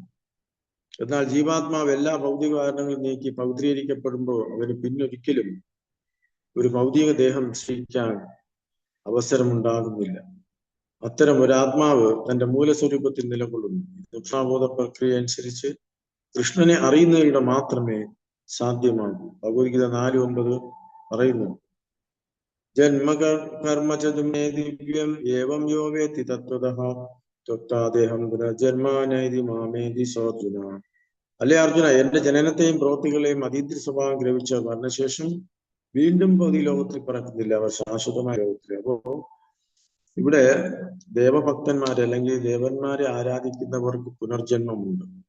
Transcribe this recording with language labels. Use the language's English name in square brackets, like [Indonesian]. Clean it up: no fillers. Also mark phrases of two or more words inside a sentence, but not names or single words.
[Malayalam] എന്നാൽ ജീവാത്മാവ് എല്ലാ ഭൗതിക കാരണങ്ങളും നീക്കി പൗത്രീകരിക്കപ്പെടുമ്പോൾ അവന് പിന്നൊരിക്കലും ഒരു ഭൗതിക ദേഹം സൃഷ്ടിക്കാൻ അവസരമുണ്ടാകുന്നില്ല. അത്തരം ഒരു ആത്മാവ് തന്റെ മൂലസ്വരൂപത്തിൽ നിലകൊള്ളുന്നു. ദക്ഷിണാബോധ പ്രക്രിയ അനുസരിച്ച് കൃഷ്ണനെ അറിയുന്നതിലൂടെ മാത്രമേ സാധ്യമാകൂ. ഭഗവത്ഗീത 4:9 പറയുന്നു, [Sanskrit] ജന്മകർമ്മചതുമേ ദിവ്യം ഏവം യോ വേത്തി തത്വതഃ ത്വക്താദേഹം പുനർജന്മാനൈതി മാമേതി സോർജുന. [Malayalam] അല്ലേ അർജുന, എന്റെ ജനനത്തെയും പ്രവൃത്തികളെയും അതീന്ദ്രിയ സ്വഭാവം ഗ്രഹിച്ച മരണശേഷം വീണ്ടും ഭൗതിക ലോകത്തിൽ പറക്കുന്നില്ല, അവർ ശാശ്വതമായ ലോകത്തിൽ. അപ്പോ ഇവിടെ ദേവഭക്തന്മാരെ അല്ലെങ്കിൽ ദേവന്മാരെ ആരാധിക്കുന്നവർക്ക് പുനർജന്മമുണ്ട്.